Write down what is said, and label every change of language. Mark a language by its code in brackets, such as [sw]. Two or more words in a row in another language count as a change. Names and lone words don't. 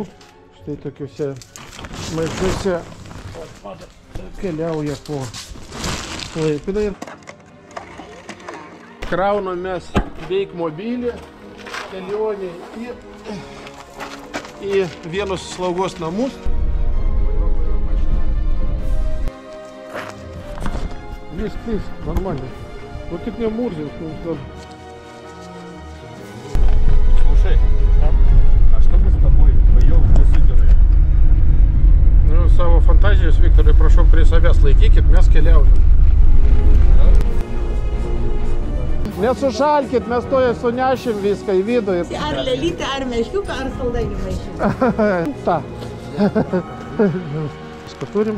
[lt] Štai tokiuose maišuose keliauja po Klaipėdą. Kraunamės veik mobilį, kelionė į vienus slaugos namus. Viskas нормально. [ru] Вот ты мне мурзил. Слушай, а что мы с тобой вдвоем высыдали? Ну, [lt] savo fantazijos, Viktorai, prašau prie savęs laikykit, mes keliaujam. Nesušalkit, mes toje sunešim viską į vidų. Ar lelytę, ar meškiuką, ar saldainių maišymą. Ta. Viską turim.